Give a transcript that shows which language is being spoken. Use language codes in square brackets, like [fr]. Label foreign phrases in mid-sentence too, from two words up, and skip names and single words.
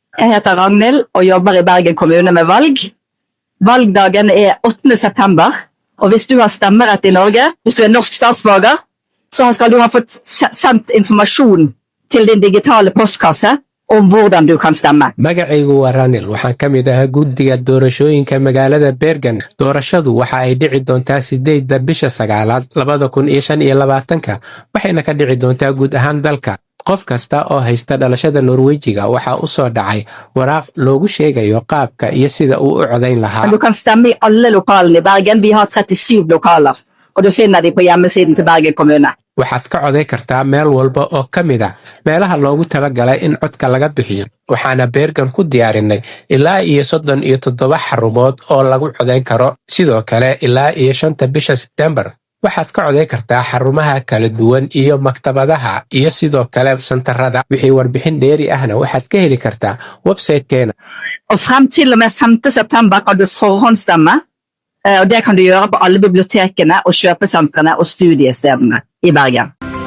[no] Jeg heter Ragnhild og jobber i Bergen kommune med valg. Valgdagen 8. september, og hvis du har stemmerett i Norge, hvis du norsk statsborger, så skal du ha fått sendt informasjon til din digitale postkasse om hvordan du kan stemme. [so] Magacaygu waa Ragnhild, waxaan ka mid ahaa guddiga doorashooyinka magaalada Bergen. Doorashadu waxa ay dhici doontaa 8 bisha 9 2025, waxayna ka dhici doontaa guud ahaan dalka. qof kasta oo haysta dhalashada Norwejiga waxa u soo dhacay waraaq loogu sheegayo qaabka iyo sida uu u codayn lahaa. [no] Du kan stemme i alle lokalene i Bergen. Vi har 37 lokaler, og du finner de på hjemmesiden til Bergen kommune. [so] Waxaad ka coday kartaa meel walba oo ka mid ah meelaha loogu talagalay in codka laga bixiyo. Waxaana Bergen ku diyaarinay ilaa iyo 37 xarumood oo lagu codayn karo. Sidoo kale ilaa iyo 5 bisha September waxaad ka coday kartaa xarumaha kala duwan iyo maktabadaha iyo sidoo kale santarada. Wixii warbixin dheeri ahna waxaad ka heli kartaa website-keena. [no] Og frem til og med 5. september kan du forhåndsstemme, og det kan du gjøre på alle bibliotekene og kjøpesentrene og studiestedene i Bergen.